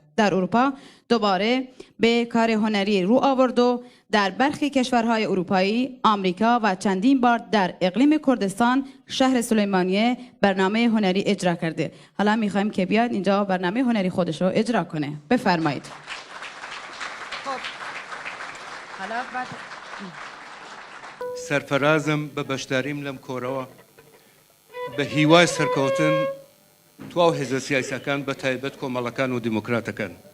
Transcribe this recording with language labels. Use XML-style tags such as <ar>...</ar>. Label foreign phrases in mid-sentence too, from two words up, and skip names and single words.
<fa>در اروپا دوباره به کار هنری رو آورد و در برخی کشورهای اروپایی، آمریکا و چندین بار در اقلیم کردستان شهر سلیمانیه برنامه هنری اجرا کرده. حالا میخوایم که بیاد اینجا برنامه هنری خودش رو اجرا کنه. بفرمایید.</fa> <ckb>سرفرازم بە بەشداریم لەم کۆرەوە بە هیوای سەرکەوتن تواو هێزە سیاسیەکان بە تایبەت کۆمەڵەکان و دیموکراتەکان.</ckb>